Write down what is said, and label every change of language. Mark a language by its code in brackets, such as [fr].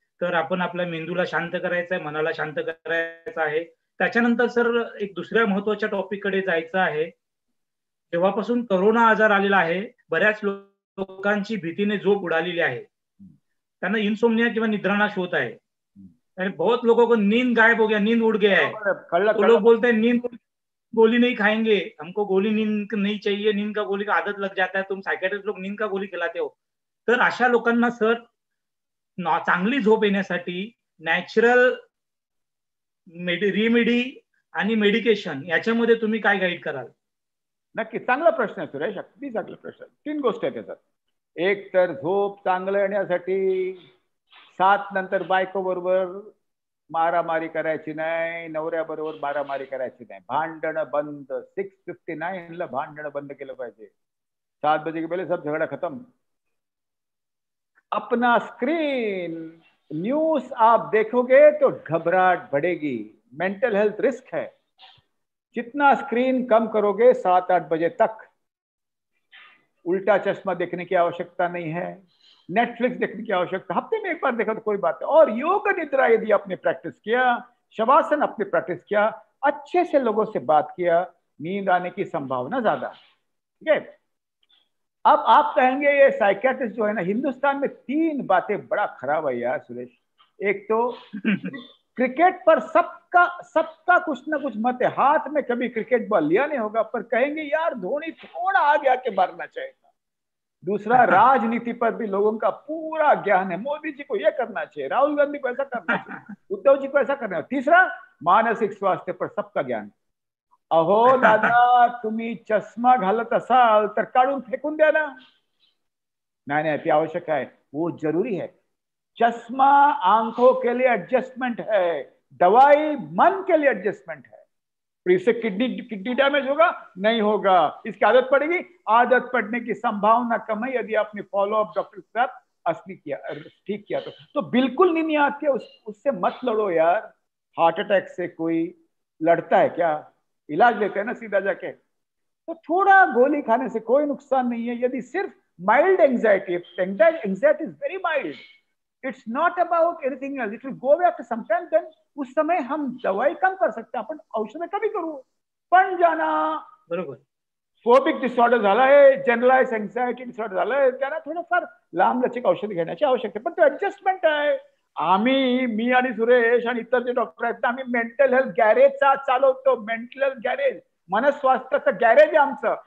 [mr] तर आपण आपल्या मेंदूला शांत करायचं आहे, मनाला शांत करायचं आहे। त्याच्यानंतर सर एक दुसऱ्या महत्वाच्या टॉपिक कडे जायचं आहे। जेव्हापासून कोरोना आजार आलेला आहे, बऱ्याच लोकांची भीतीने झोप उडालेली आहे, त्यांना इनसोमनिया किंवा निद्रानाश होत आहे। [hi] बहुत लोगों को नींद गायब हो गया, नींद उड़ गया है। तो लोग बोलते हैं नींद गोली नहीं खाएंगे, हमको गोली नींद नहीं चाहिए, नींद का गोली का आदत लग जाता है, तुम सायकियाट्रिस्ट लोग नींद का गोली खिलाते हो। [mr] तर अशा लोकांना सर चांगली झोप येण्यासाठी नॅचरल रेमेडी आणि मेडिकेशन याच्यामध्ये तुम्ही काय गाईड कराल? नक्की, चांगला प्रश्न आहे सुरेश, अगदी चांगला प्रश्न। 3 गोष्टी आहेत त्याच्यात। एक तर झोप चांगलं येण्यासाठी 7 नंतर बायको बरोबर मारामारी करायची नाही, नवऱ्याबरोबर मारामारी करायची नाही, भांडण बंद। 6:59 ला भांडण बंद केलं पाहिजे, [hi] 7 बजे के पहले सब झगड़ा खत्म। अपना स्क्रीन न्यूज आप देखोगे तो घबराहट बढ़ेगी, मेंटल हेल्थ रिस्क है। जितना स्क्रीन कम करोगे 7-8 बजे तक, उल्टा चश्मा देखने की आवश्यकता नहीं है, नेटफ्लिक्स देखने की आवश्यकता, हफ्ते में एक बार देखा तो कोई बात है। और योग निद्रा यदि आपने प्रैक्टिस किया, शवासन आपने प्रैक्टिस किया, अच्छे से लोगों से बात किया, नींद आने की संभावना ज्यादा। ठीक है, अब आप कहेंगे ये साइकियाट्रिस्ट जो है ना, हिंदुस्तान में 3 बातें बड़ा खराब है यार सुरेश। एक तो क्रिकेट पर सबका कुछ ना कुछ मत है, हाथ में कभी क्रिकेट बॉल लिया नहीं होगा पर कहेंगे यार धोनी थोड़ा आगे आके मारना चाहिए। दूसरा, राजनीति पर भी लोगों का पूरा ज्ञान है, मोदी जी को ये करना चाहिए, राहुल गांधी को ऐसा करना चाहिए, उद्धव जी को ऐसा करना चाहिए। तीसरा, मानसिक स्वास्थ्य पर सबका ज्ञान। [mr] अहो दादा, तुम्ही चष्मा घालत असाल तर काढून फेकून द्या ना। [hi] नहीं, ते आवश्यक है, वो जरूरी है। चश्मा आंखों के लिए एडजस्टमेंट है, दवाई मन के लिए एडजस्टमेंट है। इससे किडनी डैमेज होगा? नहीं होगा। इसकी आदत पड़ेगी? आदत पड़ने की संभावना कम है यदि आपने फॉलो अप डॉक्टर के साथ असली किया, ठीक किया तो बिल्कुल नहीं आती है, उससे मत लड़ो यार। हार्ट अटैक से कोई लड़ता है क्या? इलाज लेते हैं ना सीधा जाके। तो थोड़ा गोली खाने से कोई नुकसान नहीं है। यदि सिर्फ [en] mild anxiety is very mild, it's not about anything else, it will go away after some time, then [hi] उस समय हम दवाई कम कर सकते हैं, [mr] आपण औषध कमी करू। पण ज्यांना बरोबर फोबिक डिसऑर्डर झालाय, जनरलाइज एन्झायटी डिसऑर्डर झालाय, त्यांना थोडंफार लांब लचक औषध घेण्याची आवश्यकता आहे, पण तो ऍडजस्टमेंट आहे। मी आणि सुरेश आणि इतर जे डॉक्टर आहेत आम्ही मेंटल हेल्थ गॅरेजचा चालवतो, मेंटल हेल्थ गॅरेज, मनस्वास्थ्याचं गॅरेज आहे आमचं।